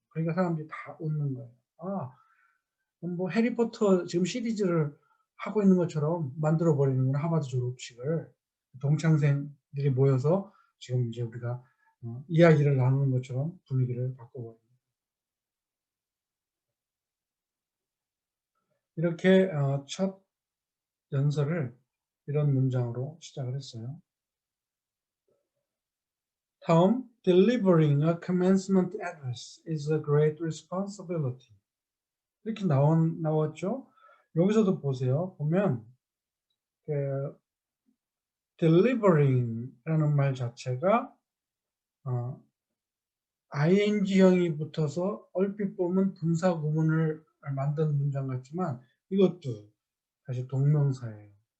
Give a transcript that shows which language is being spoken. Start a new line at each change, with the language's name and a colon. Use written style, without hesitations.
Korean: 그러니까 사람들이 다 웃는 거예요. 뭐 해리포터 지금 시리즈를 하고 있는 것처럼 만들어 버리는구나 하버드 졸업식을 동창생들이 모여서 지금 이제 우리가 이야기를 나누는 것처럼 분위기를 바꿔버립니다. 이렇게 첫 연설을 이런 문장으로 시작을 했어요.
English: 다음, delivering a commencement address is a great responsibility.
Korean: 이렇게 나왔죠. 여기서도 보세요. 보면 그 delivering라는 말 자체가 ing형이 붙어서 얼핏 보면 분사 구문을 만든 문장 같지만 이것도 사실 동명사예요.